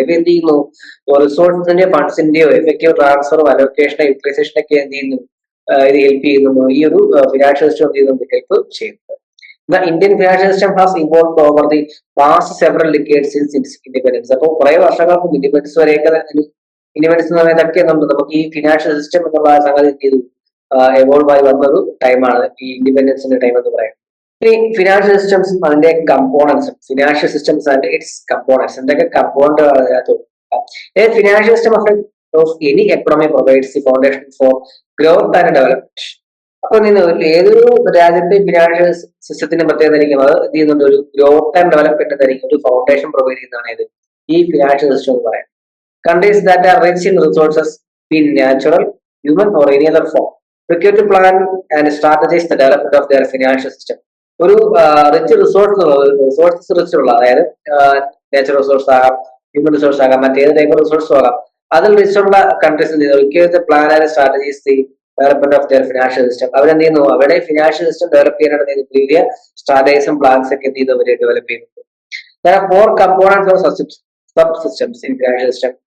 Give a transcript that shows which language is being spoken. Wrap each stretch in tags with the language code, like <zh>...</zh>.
<ml>ഇവ എന്ത് ചെയ്യുന്നു, റിസോഴ്സിന്റെ ഫണ്ട്സിന്റെയോ എഫക്റ്റീവ് ട്രാൻസ്ഫറോ അലോക്കേഷനോ യൂട്ടിലൈസേഷനോ ഒക്കെ എന്ത് ചെയ്യുന്നു, ഇത് ഹെൽപ്പ് ചെയ്യുന്നു. ഈ ഒരു ഫിനാൻഷ്യൽ സിസ്റ്റം എന്ത് ചെയ്യുന്നുണ്ട്, ഹെൽപ്പ് ചെയ്യുന്നത്.</ml> <en>The Indian financial system has evolved over the past several decades since its independence.</en> <ml>അപ്പോൾ കുറെ വർഷങ്ങൾക്ക് ഇൻഡിപെൻഡൻസ് വരെയൊക്കെ ഇൻഡിപെൻഡൻസ് എന്ന് പറയുന്നതൊക്കെ നമുക്ക് ഈ ഫിനാൻഷ്യൽ സിസ്റ്റം എന്നുള്ള സംഗതി എന്ത് ചെയ്തു, എവോൾവ് ആയി വന്നൊരു ടൈമാണ് ഈ ഇൻഡിപെൻഡൻസിന്റെ ടൈം എന്ന് പറയുന്നത്. ഇനി ഫിനാൻഷ്യൽ സിസ്റ്റംസും അതിന്റെ കമ്പോണൻസും,</ml> <en>financial systems and its components,</en> <ml>എന്തൊക്കെ കമ്പോണന്റുകൾ അതിനകത്ത്.</ml> <en>Financial system of any economy provides the foundation for growth and development.</en> <ml>അപ്പൊ ഏതൊരു രാജ്യത്തെ ഫിനാൻഷ്യൽ സിസ്റ്റത്തിന്റെ പ്രത്യേകത ആയിരിക്കും, അത് എന്ത് ചെയ്യുന്നുണ്ട്, ഒരു ഗ്രോത്ത് ആൻഡ് ഡെവലപ്മെന്റ് ആയിരിക്കും, ഒരു ഫൗണ്ടേഷൻ പ്രൊവൈഡ് ചെയ്യുന്നതാണ് ഇത് ഈ ഫിനാൻഷ്യൽ സിസ്റ്റം എന്ന് പറയാം.</ml> <en>Countries that are rich in resources, be natural, human or any other form, require to plan and strategize the development of their financial system.</en> <ml>ഒരു rich resources rich ഉള്ള, അതായത് natural resource ആകാം, human resource ആകാം, മറ്റേത് type റിസോഴ്സും ആകാം, അതിൽ rich ഉള്ള</ml> <en>Countries require the plan and strategies the development of their financial system.</en> <ml>അവരെന്ത് ചെയ്യുന്നു, അവരുടെ ഫിനാൻഷ്യൽ സിസ്റ്റം ഡെവലപ്പ് ചെയ്യാനാണ് പുതിയ സ്ട്രാറ്റജീസും പ്ലാൻസ് ഒക്കെ എന്ത് ചെയ്യുന്നു, അവരെ ഡെവലപ്പ് ചെയ്യുന്നത്.</ml> <en>There are 4 components of subsystems in financial system.</en>